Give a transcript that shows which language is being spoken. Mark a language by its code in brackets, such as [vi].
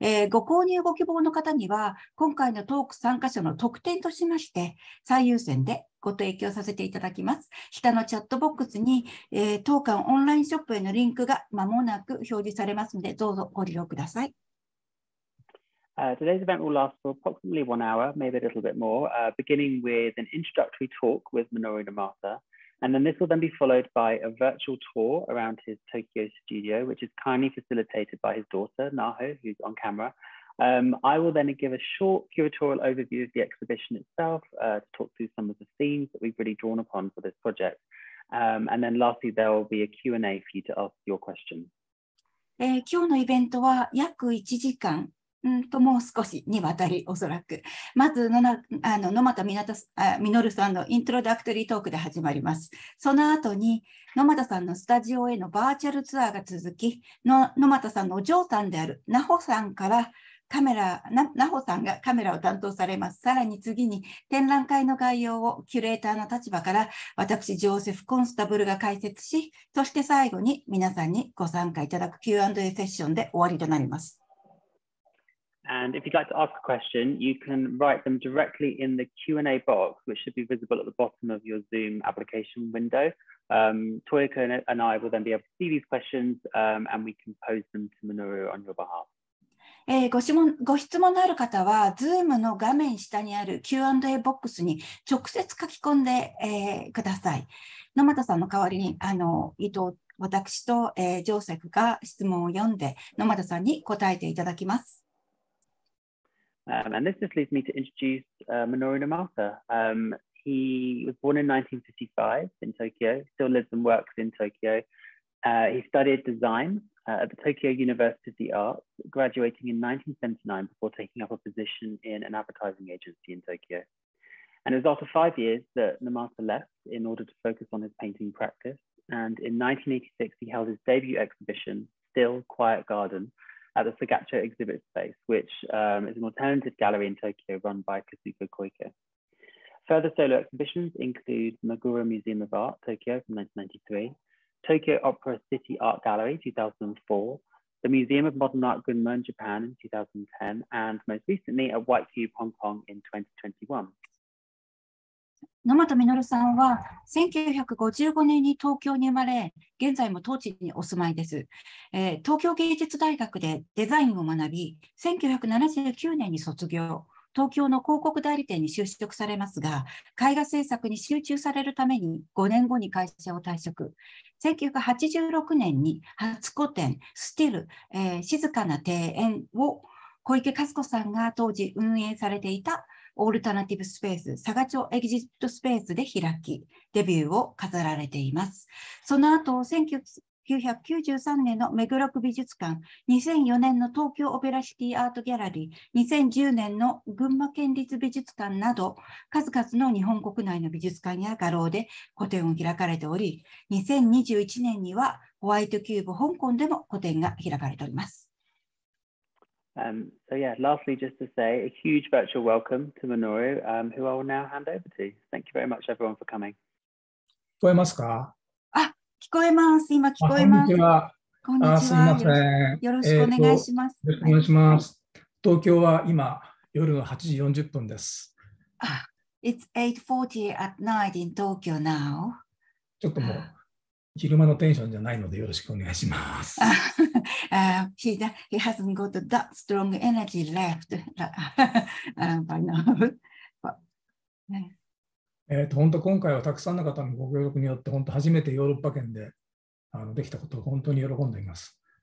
[ja] ご購入ご希望の方には、今回のトーク参加者の特典としまして、最優先でご提供させていただきます。下のチャットボックスに、当館オンラインショップへのリンクが間もなく表示されますので、どうぞご利用ください。 [en] Today's event will last for approximately 1 hour, maybe a little bit more, beginning with an introductory talk with Minoru Nomata. And then this will then be followed by a virtual tour around his Tokyo studio, which is kindly facilitated by his daughter, Naho, who's on camera. I will then give a short curatorial overview of the exhibition itself to talk through some of the themes that we've really drawn upon for this project. And then lastly, there will be a Q&A for you to ask your questions. [ja] 今日のイベントは約1時間もう少しにわたりおそらく。まず野俣実さんのイントロダクトリートークで始まります。その後に野俣さんのスタジオへのバーチャルツアーが続き、野俣さんのお嬢さんであるナホさんからナホさんがカメラを担当されます。さらに次に展覧会の概要をキュレーターの立場から私、ジョーセフ・コンスタブルが解説し、そして最後に皆さんにご参加いただく Q&A セッションで終わりとなります。 [en] And if you'd like to ask a question, you can write them directly in the Q&A box, which should be visible at the bottom of your Zoom application window. Toyoko and I will then be able to see these questions and we can pose them to Minoru on your behalf. [ja] ご質問のある方は、Zoom の画面下にある Q&A ボックスに直接書き込んで、ください。野俣さんの代わりに、私と、ジョーセフが質問を読んで、野俣さんに答えていただきます。 [en] And this just leads me to introduce Minoru Nomata. He was born in 1955 in Tokyo, still lives and works in Tokyo. He studied design at the Tokyo University of the Arts, graduating in 1979 before taking up a position in an advertising agency in Tokyo. And it was after 5 years that Nomata left in order to focus on his painting practice. And in 1986, he held his debut exhibition, Still Quiet Garden, at the Sagacho Exhibit Space, which is an alternative gallery in Tokyo run by Kazuko Koike. Further solo exhibitions include Meguro Museum of Art, Tokyo from 1993, Tokyo Opera City Art Gallery, 2004, the Museum of Modern Art Gunma in Japan in 2010, and most recently at White Cube Hong Kong in 2021. [ja] 野俣実さんは1955年に東京に生まれ、現在も当地にお住まいです。東京芸術大学でデザインを学び、1979年に卒業、東京の広告代理店に就職されますが、絵画制作に集中されるために5年後に会社を退職。 1986年に初個展、Still、静かな庭園を小池和子さんが当時運営されていたオールタナティブスペース、サガチョエグジットスペースで開き、デビューを飾られています。その後、1993年の目黒区美術館、2004年の東京オペラシティアートギャラリー、2010年の群馬県立美術館など、数々の日本国内の美術館や画廊で個展を開かれており、2021年にはホワイトキューブ香港でも個展が開かれております。 [en] So yeah, lastly, just to say a huge virtual welcome to Minoru, who I will now hand over to. Thank you very much, everyone, for coming. [ja] 聞こえますか？聞こえます。今聞こえます。こんにちは。こんにちは。すみません。よろしくお願いします。よろしくお願いします。東京は今、夜の8時40分です。 [en] It's 8:40 at night in Tokyo now. [ja] ちょっともう昼間のテンションじゃないのでよろしくお願いします。 [en] He hasn't got that strong energy left by now. [ja] 本当今回はたくさんの方のご協力によって本当初めてヨーロッパ圏でできたことを本当に喜んでいます。